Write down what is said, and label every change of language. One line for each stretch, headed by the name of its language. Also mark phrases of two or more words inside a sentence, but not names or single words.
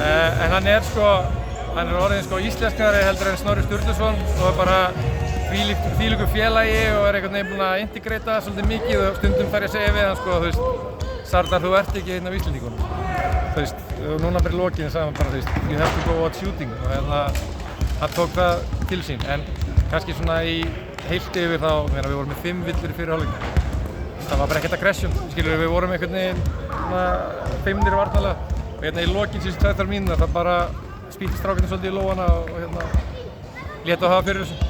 Icelandic: En hann er orðinn íslenskari heldur en Snorri Sturluson og er bara þvílíku félagi og er einhvern veginn búinn að integrata svolítið mikið og stundum þarf ég að segja við hann Sardar, þú ert ekki einn af Íslendingunum. Og núna bara í lokinu sagði hann bara
English: you have to go out shooting
Icelandic: og hann tók það til sín. En kannski svona í heilt yfir þá, við vorum með 5 villur í fyrri hálfleik. Það var bara ekkert aggression, við vorum einhvern veginn feimnir varnarlega og í lokinn síðustu 2-3 mínútur það bara spýtti strákarnir svolítið í lófana og létu að hafa fyrir þessu.